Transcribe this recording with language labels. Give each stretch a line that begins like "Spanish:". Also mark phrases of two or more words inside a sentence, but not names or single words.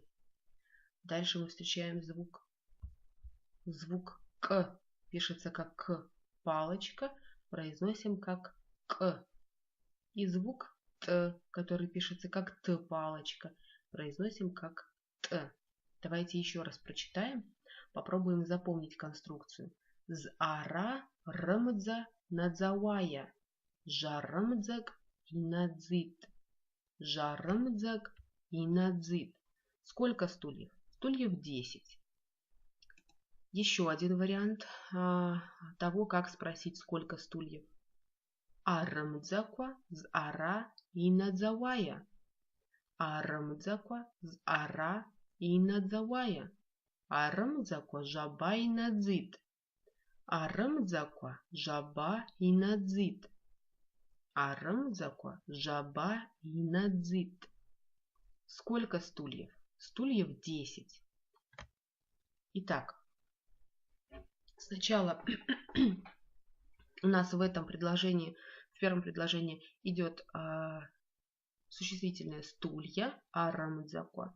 Russian: Дальше мы встречаем звук «к», пишется как «к», палочка, произносим как «к». И звук «т», который пишется как «т», палочка, произносим как «т». Давайте еще раз прочитаем. Попробуем запомнить конструкцию.
Abkhazian: «З'ара рмдза надзавая». «Жармдзак инадзит». «Жармдзак инадзит».
Russian: Сколько стульев? Стульев 10. Еще один вариант того, как спросить, сколько стульев.
Abkhazian: «Армдзаква з'ара инадзавая». «Армдзаква з'ара инадзавая». «Армдзаква жаба инадзит». «Армдзаква жаба инадзит». «Армдзаква жаба инадзит».
Russian: Сколько стульев? Стульев 10. Итак, сначала у нас в этом предложении, в первом предложении идет существительное стулья, армдзаква.